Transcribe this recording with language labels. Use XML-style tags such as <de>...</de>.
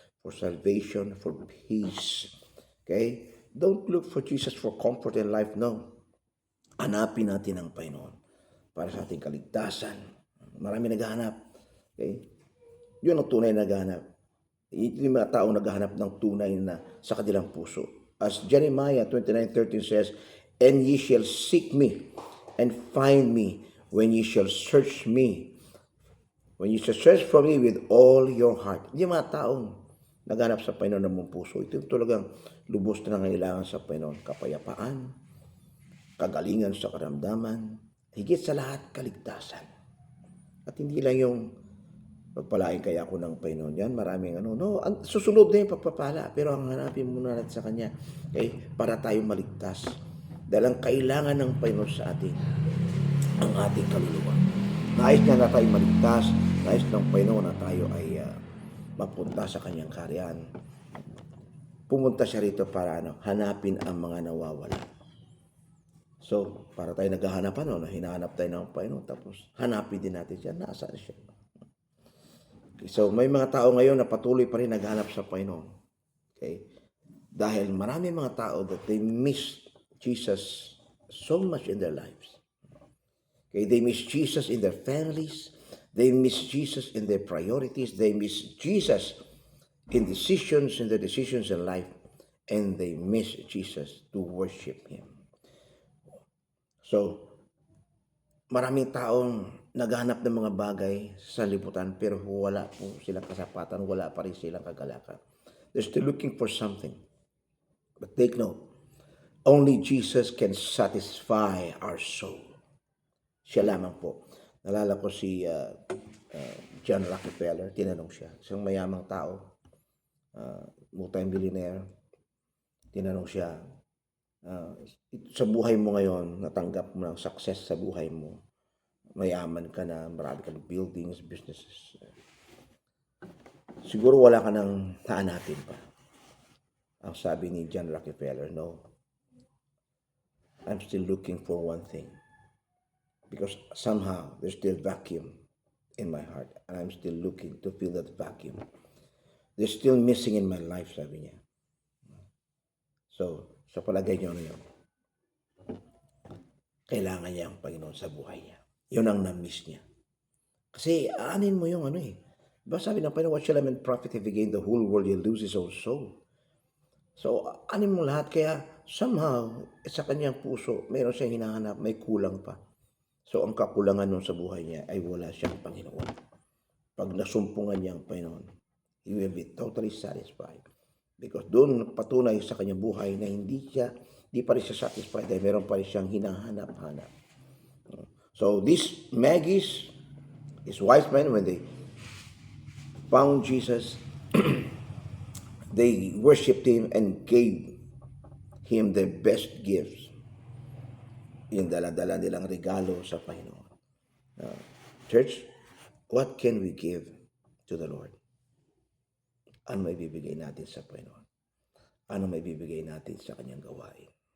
<en>For salvation, for peace. Okay? Don't look for Jesus for comfort in life. No.</en> <tl>Hanapin natin ang Panginoon para sa ating kaligtasan. Marami naghahanap. Okay? Yun ang tunay na naghahanap. Yung mga tao naghahanap ng tunay na sa kanilang puso.</tl> <en>As Jeremiah 29:13 says, "And ye shall seek me and find me when ye shall search me. When ye shall search for me with all your heart."</en> <tl>Yung mga taong naghanap sa Panginoon ng mong puso, ito talagang lubos na nangailangan sa Panginoon. Kapayapaan, kagalingan sa karamdaman, higit sa lahat, kaligtasan. At hindi lang yung pagpalain kaya ako ng Panginoon. Yan, maraming susunod na yung pagpapala. Pero ang hanapin muna natin sa Kanya, okay, para tayo maligtas. Dahil ang kailangan ng Panginoon sa atin, ang ating kaluluwa. Nais niya na tayo maligtas. Nais ng Panginoon na tayo ay mapunta sa Kanyang kaharian. Pumunta siya rito para hanapin ang mga nawawala. So, para tayo naghahanapan, hinahanap tayo ng Panginoon, tapos hanapin din natin siya. Nasaan siya? Okay, so, may mga tao ngayon na patuloy pa rin naghahanap sa Panginoon. Okay? Dahil marami mga tao</tl> <en>that they miss Jesus so much in their lives. Okay? They miss Jesus in their families. They miss Jesus in their priorities. They miss Jesus in their decisions in life. And they miss Jesus to worship Him.</en> <tl>So, maraming taong naghahanap ng mga bagay sa liputan pero wala po silang kasapatan, wala pa rin silang kagalakan.</tl> <en>They're still looking for something. But take note, only Jesus can satisfy our soul.</en> <tl>Siya lamang po. Nalala ko si John Rockefeller, tinanong siya. Isang mayamang tao, multi-millionaire, tinanong siya, sa buhay mo ngayon, natanggap mo ng success sa buhay mo, mayaman ka na, marami ka ng buildings, businesses. Siguro wala ka nang hahanapin pa. Ang sabi ni John Rockefeller, no.</tl> <en>I'm still looking for one thing. Because somehow, there's still vacuum in my heart. And I'm still looking to fill that vacuum. There's still missing in my life,</en> <tl>sabi niya. So, sa palagay niyo yun, kailangan niya ang Panginoon sa buhay niya. Yun ang na-miss niya. Kasi aanin mo yung Diba sabi ng Panginoon,</tl> <en>what shall a man profit if he gain the whole world, he lose his own soul?</en> <tl>So, aanin mo lahat. Kaya somehow, sa kanyang puso, mayroon siyang hinahanap, may kulang pa. So, ang kakulangan nun sa buhay niya ay wala siyang Panginoon. Pag nasumpungan niya ang Panginoon,</tl> <en>he will be totally satisfied.</en> <tl>Because doon patunay sa kanyang buhay na hindi pa rin siya satisfied dahil meron pa rin siyang hinahanap-hanap.</tl> <en>So, these Magi's wise men, when they found Jesus, they worshipped him and gave him the best gifts.</en> <tl>Yung dala-dala nilang regalo sa Panginoon.</tl> <en>Church, what can we give to the Lord?</en> <tl>Ano may bibigay natin sa Panginoon? Ano may bibigay natin sa kanyang gawain?</tl>